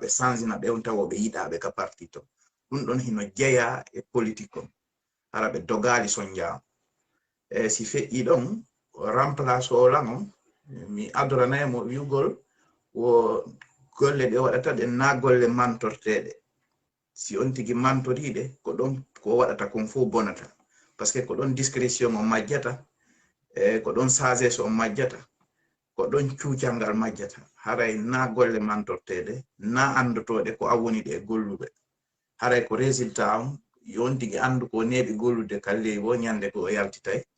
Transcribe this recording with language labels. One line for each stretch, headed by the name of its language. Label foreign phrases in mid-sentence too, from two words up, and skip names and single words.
Fula: ɓe sansina ɓe on tawo ɓe yiɗaɓe ka parti to ɗum ɗon hino jeeya e politique on hara ɓe dogali soñja on si feƴƴi ɗon remplace o lan on mi adoranaymo wiugol wo golle ɗe waɗata ɗe na golle mantorteɗe si on tigi mantoriɗe ko ɗon ko waɗata kon fof bonata
French: par ce que
Fula: ko ɗon discrétion o majjata ko ɗon sagesse o majjata ko ɗon cuucangal majjata haray na golle mantorteɗe na andotoɗe ko a woni ɗe golluɓe haray ko résultat on yon tigi andu ko neɓi gollude kalleyi bo ñande ko o yaltitay